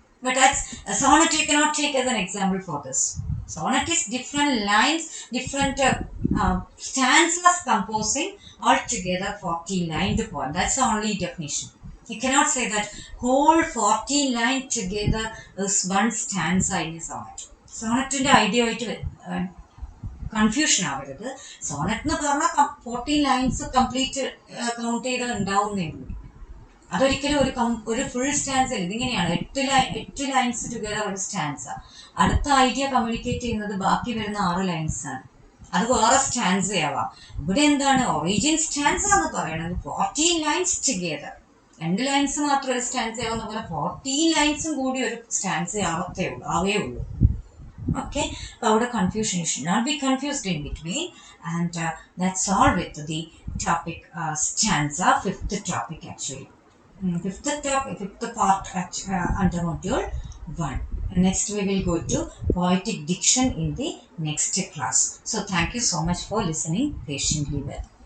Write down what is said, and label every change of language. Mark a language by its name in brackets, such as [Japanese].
[English] But that's a sonnet you cannot take as an example for this. Sonnet is different lines, different stanzas composing altogether 14 lined poem. That's the only definition. You cannot say that whole 14 lines together is one stanza in a sonnet. Sonnet in the idea [Malayalam] confusion ആവരുത്. Sonet എന്ന് പറഞ്ഞാൽ 14 lines complete count ചെയ്ത് ഉണ്ടാവുന്നേ ഉള്ളൂ. അതൊരിക്കലും ഒരു full stance അല്ല. ഇതിങ്ങനെയാണ് 8 lines together ഒരു stanza. അടുത്ത ഐഡിയ കമ്മ്യൂണിക്കേറ്റ് ചെയ്യുന്നത് ബാക്കി വരുന്ന 6 ലൈൻസ് ആണ്. അത് വേറെ സ്റ്റാൻസ ആവാം. ഇവിടെ എന്താണ് ഒറിജിൻ സ്റ്റാൻസ എന്ന് പറയുന്നത് 14 ലൈൻസ് ടുഗദർ. 2 ലൈൻസ് മാത്രം ഒരു സ്റ്റാൻസ ആവുന്ന പോലെ 14 ലൈൻസും കൂടി ഒരു സ്റ്റാൻസ ആവേ ഉള്ളൂ. [English] Okay, our confusion, you should not be confused in between. And that's all with the topic stanza, 5th topic actually. 5th part under module 1. Next we will go to poetic diction in the next class. So thank you so much for listening patiently well.